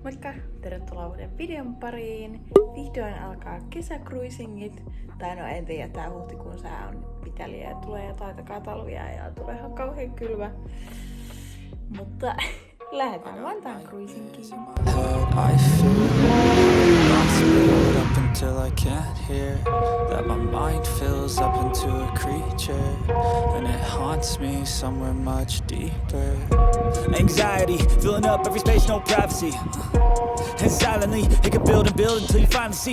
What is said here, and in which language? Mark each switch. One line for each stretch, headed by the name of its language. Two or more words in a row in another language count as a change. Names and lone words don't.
Finnish: tervetuloa uuden videon pariin. Vihdoin alkaa kesäcruisingit. Tai no en tiedä, tää huhtikuun sää on pitäliä ja tulee jotain talvia ja tulee ihan kauhean kylmä. Mutta lähdetään Vantaan cruisingiin.
English: Until I can't hear that my mind fills up into a creature and it haunts me somewhere much deeper. Anxiety filling up every space, no privacy. And silently it can build and build until you finally see.